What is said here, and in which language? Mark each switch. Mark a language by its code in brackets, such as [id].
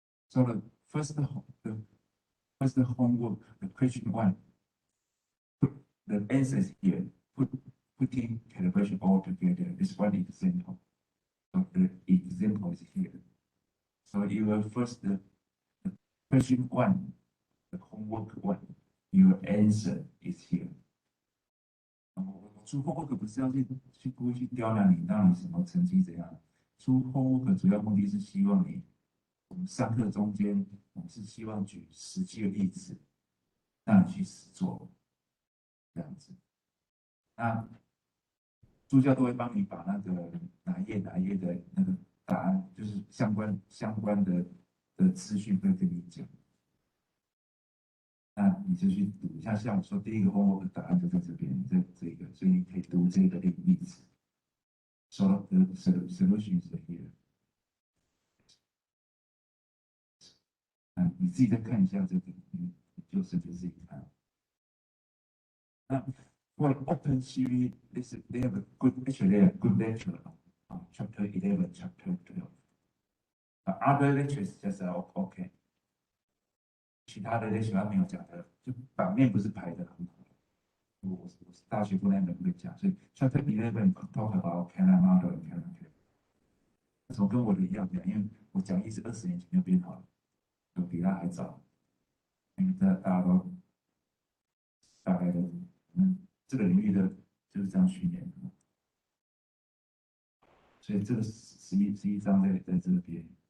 [en] So the first homework, the question one, put the answers here, putting calibration all together. This one example. So the example is here. So your first the question one, the homework one, your answer is here. [zh] 出 homework 不是要去故意去刁难你，让你什么成绩怎样？出 homework 主要目的是希望你。我们上课中间，我们是希望举实际的例子，让你去实做，这样子。那助教都会帮你把那个哪一页的那个答案，就是相关的资讯会跟你讲。那你就去读一下，像我说第一个 homework 答案就在这边，这个，所以你可以读这个例子。 [en] So the solution is here. [zh] 你自己再看一下这个，你就是自己看。 [en] 那 for OpenCV, they have a good lecture on chapter 11, chapter 12. Other lectures just OK. [zh] 其他的 lecture 他没有讲的，就版面不是排的很好。我大学部那边会讲，所以 [en] chapter 11 talk about camera model and camera care。 [zh] 怎么跟我的一样讲？因为我讲义是20年前就编好了。有比他还早，因为大家都大概都，这个领域的就是这样训练的，所以这个11章在这边。